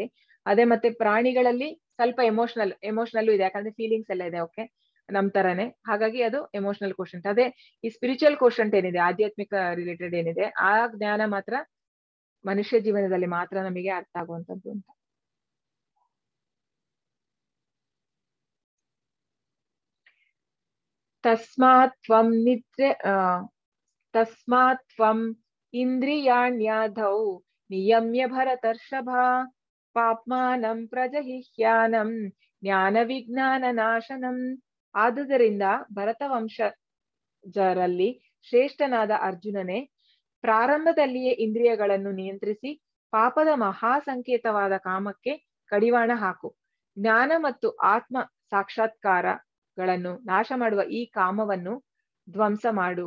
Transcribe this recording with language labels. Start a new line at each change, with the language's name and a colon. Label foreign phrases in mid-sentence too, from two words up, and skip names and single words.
Kannada: ಅದೇ ಮತ್ತೆ ಪ್ರಾಣಿಗಳಲ್ಲಿ ಸ್ವಲ್ಪ ಎಮೋಷನಲ್ ಇದೆ, ಯಾಕಂದ್ರೆ ಫೀಲಿಂಗ್ಸ್ ಎಲ್ಲ ಇದೆ, ಓಕೆ, ನಮ್ ತರಾನೇ. ಹಾಗಾಗಿ ಅದು
English: emotional quotient.
Kannada: ಅದೇ ಈ
English: spiritual quotient
Kannada: ಏನಿದೆ, ಆಧ್ಯಾತ್ಮಿಕ ರಿಲೇಟೆಡ್ ಏನಿದೆ, ಆ ಜ್ಞಾನ ಮಾತ್ರ ಮನುಷ್ಯ ಜೀವನದಲ್ಲಿ ಮಾತ್ರ ನಮಗೆ ಅರ್ಥ ಆಗುವಂತದ್ದು ಅಂತ.
Sanskrit: ತಸ್ಮಾತ್ ತ್ವಂ ಇಂದ್ರಿಯಾಣ್ಯಾಧೌ ನಿಯಮ್ಯ ಭರತರ್ಷಭ ಪಾಪ್ಮಾನಂ ಪ್ರಜಹಿಹ್ಯಾನಂ ಜ್ಞಾನ ವಿಜ್ಞಾನ ನಾಶನಂ.
Kannada: ಆದುದರಿಂದ ಭರತವಂಶಜರಲ್ಲಿ ಶ್ರೇಷ್ಠನಾದ ಅರ್ಜುನನೇ, ಪ್ರಾರಂಭದಲ್ಲಿಯೇ ಇಂದ್ರಿಯಗಳನ್ನು ನಿಯಂತ್ರಿಸಿ ಪಾಪದ ಮಹಾ ಸಂಕೇತವಾದ ಕಾಮಕ್ಕೆ ಕಡಿವಾಣ ಹಾಕು. ಜ್ಞಾನ ಮತ್ತು ಆತ್ಮ ಸಾಕ್ಷಾತ್ಕಾರಗಳನ್ನು ನಾಶ ಮಾಡುವ ಈ ಕಾಮವನ್ನು ಧ್ವಂಸ ಮಾಡು.